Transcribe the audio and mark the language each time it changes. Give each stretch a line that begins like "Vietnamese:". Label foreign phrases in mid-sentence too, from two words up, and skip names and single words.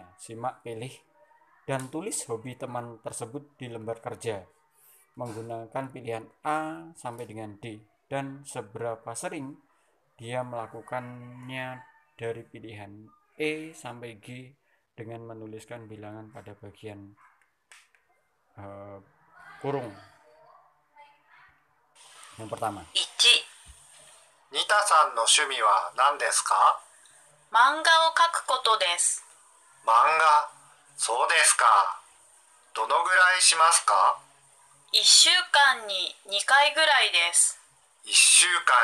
Indonesian: Simak, pilih, dan tulis hobi teman tersebut di lembar kerja menggunakan pilihan A sampai dengan D dan seberapa sering dia melakukannya dari pilihan E sampai G dengan menuliskan bilangan pada bagian kurung. Yang pertama, 1、
Japanese: ニタさんの趣味は何ですか？漫画を描くことです。漫画、そうですか。どのぐらいしますか 1週間に2回ぐらいです。